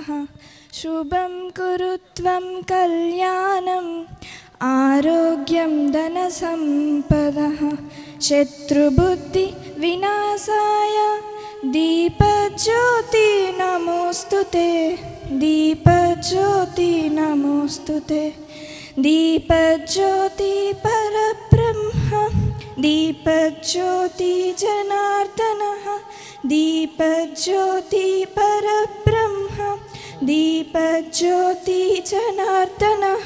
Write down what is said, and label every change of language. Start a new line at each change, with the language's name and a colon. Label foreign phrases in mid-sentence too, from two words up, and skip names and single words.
Sanskrit: శుభం కురుత్వం కళ్యాణం ఆరోగ్యం ధన సంపదః. శత్రుబుద్ధి వినాశాయ దీపజ్యోతి నమోస్తుతే. దీపజ్యోతి నమోస్తుతే. दीपज्योति परब्रह्म दीपज्योति जनार्दनः. दीपज्योति परब्रह्म दीपज्योति जनार्दनः.